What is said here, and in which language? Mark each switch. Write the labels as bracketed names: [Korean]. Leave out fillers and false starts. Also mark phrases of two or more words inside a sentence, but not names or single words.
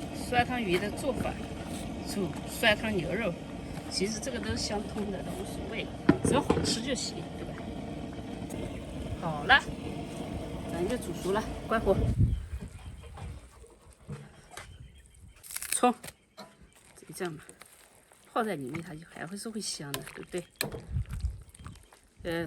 [Chinese] 酸湯魚的做法，煮酸湯牛肉，其實這個都是相通的，都無所謂，只要好吃就行，對吧？好了，咱就煮熟了，關火。蔥，這樣吧，泡在裡面它就還会是會香的，對不对？